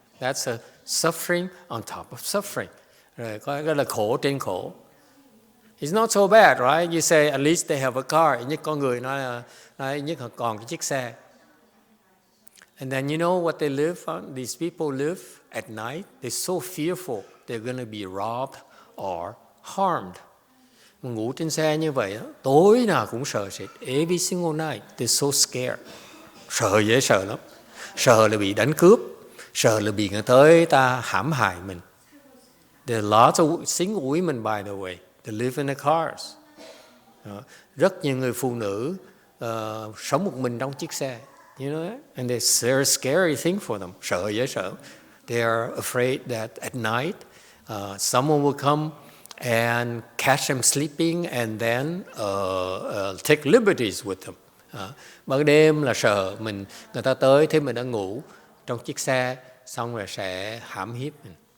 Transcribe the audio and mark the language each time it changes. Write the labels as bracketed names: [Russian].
[English] That's a suffering on top of suffering. [Vietnamese] Rồi có cái là khổ trên khổ. [English] It's not so bad, right? You say at least they have a car. [Vietnamese] Nhất có người nói là nhất họ còn cái chiếc xe. [English] And then you know what they live on? These people live at night. They're so fearful they're going to be robbed or harmed. [Vietnamese] Mà ngủ trên xe như vậy, tối nào cũng sợ sệt. [English] Every single night, they're so scared. [Vietnamese] Sợ dễ sợ lắm. Sợ là bị đánh cướp. Sợ là bị người tới ta hãm hại mình. [English] There are lots of single women, by the way. They live in the cars. [Vietnamese] Rất nhiều người phụ nữ sống một mình trong chiếc xe. [English] You know that? And it's a scary thing for them. [Vietnamese] Sợ dễ sợ. [English] They are afraid that at night someone will come and catch them sleeping and then take liberties with them. [Vietnamese] Ban đêm là sợ người ta tới thấy mình đang ngủ trong chiếc xe, xong rồi sẽ hãm hiếp mình.